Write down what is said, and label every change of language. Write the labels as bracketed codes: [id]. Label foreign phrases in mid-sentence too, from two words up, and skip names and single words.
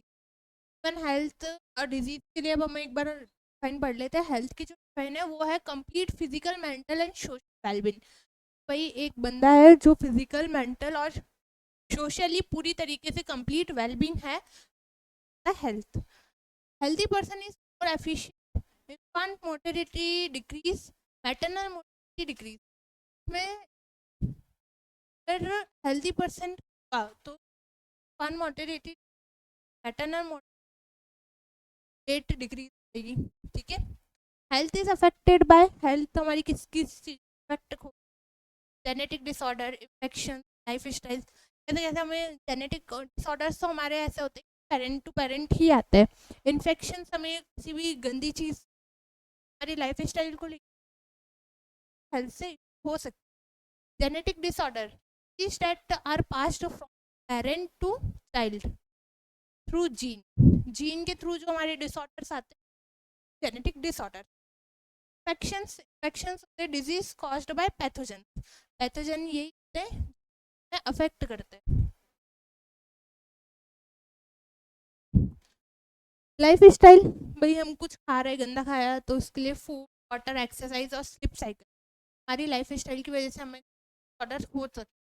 [en] human health [hi] और डिजीज के लिए अब हम एक बार डिफाइन पढ़ लेते हैं. हेल्थ की जो डिफाइन है वो है [en] complete physical, mental and social wellbeing. [hi] भाई एक बंदा है जो [en] physical, mental [hi] और सोशली पूरी तरीके से [en] complete wellbeing [hi] है. [en] health. healthy person is more efficient, infant mortality decrease, maternal mortality decrease. [hi] में अगर हेल्दी पर्सन का तो [en] infant mortality, maternal mortality [hi] डिक्रीज होगी. ठीक है. [en] health is affected by, [hi] हेल्थ हमारी किस किस चीज अफेक्ट हो. [en] genetic disorder, infection, life style. [hi] जैसे जैसे हमें [en] genetic disorders [hi] तो हमारे ऐसे होते हैं [en] parent to parent [hi] ही आते हैं. इन्फेक्शन हमें किसी भी गंदी चीज़ हमारी [en] life style [hi] को लेकर हेल्थ से हो सकती. [en] genetic disorder is that are passed from parent to child through gene. [hi] जीन के थ्रू जो हमारे डिसऑर्डर्स आते हैं [en] genetic disorder. infections, infections [hi] होते हैं [en] disease caused by pathogen. [hi] पैथोजन यही होते हैं अफेक्ट करते हैं. [en] life style, [hi] भाई हम कुछ खा रहे गंदा खाया तो उसके लिए [en] food, water, exercise [hi] और [en] sleep cycle, [hi] हमारी [en] life style [hi] की वजह से हमें ऑर्डर हो सकता.